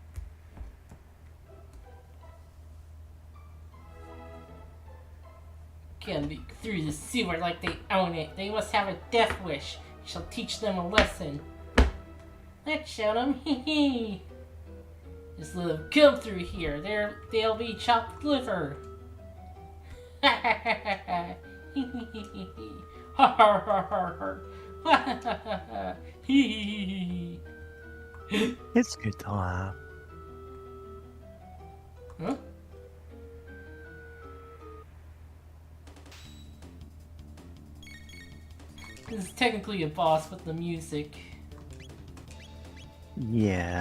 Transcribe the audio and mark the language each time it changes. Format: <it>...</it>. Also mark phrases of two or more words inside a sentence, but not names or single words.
<en>Can be through the sewer like they own it. They must have a death wish. Shall teach them a lesson. Let's show them. Hee hee. Just let them come through here. They'll be chopped liver. Ha ha ha ha ha. Hee hee hee hee hee. Ha ha ha ha ha. Ha ha ha ha. Hee hee hee hee. It's good to laugh. Huh? This is technically a boss with the music. Yeah.</en>